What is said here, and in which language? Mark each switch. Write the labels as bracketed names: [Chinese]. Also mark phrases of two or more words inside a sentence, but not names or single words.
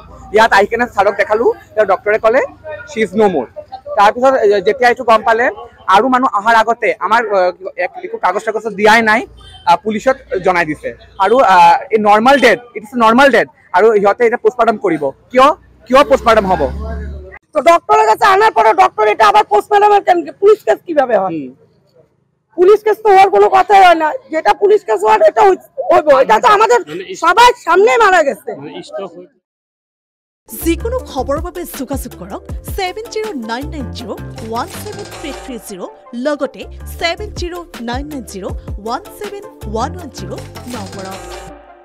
[Assamese] ইয়াত আহি কেনে ছাৰক দেখালোঁ, তেওঁ ডক্টৰে ক'লে [English] she is no more. [Assamese] তাৰপিছত যেতিয়া এইটো গম পালে আৰু মানুহ অহাৰ আগতে আমাৰ একো কাগজ চাগজ দিয়াই নাই, পুলিচত জনাই দিছে। আৰু এই [English] normal death, it is normal death. [Assamese] আৰু সিহঁতে এতিয়া পোষ্টমৰ্টম কৰিব। কিয় পোষ্টমৰ্টম হ'ব? [Bangla] তো ডক্টরের কাছে আনার পরে ডক্টর এটা আবার পোস্টমর্টমের কেন [English] police case [Bangla] কিভাবে হয়? [English] police case [Bangla] তো হওয়ার কোনো কথাই হয় না। যেটা [English] police case [Bangla] হওয়ার এটা হইব, এটা তো আমাদের সবার সামনে মারা গেছে। [Assamese] যিকোনো খবৰৰ বাবে যোগাযোগ কৰক 7099017330 লগতে 7099017110 নম্বৰত।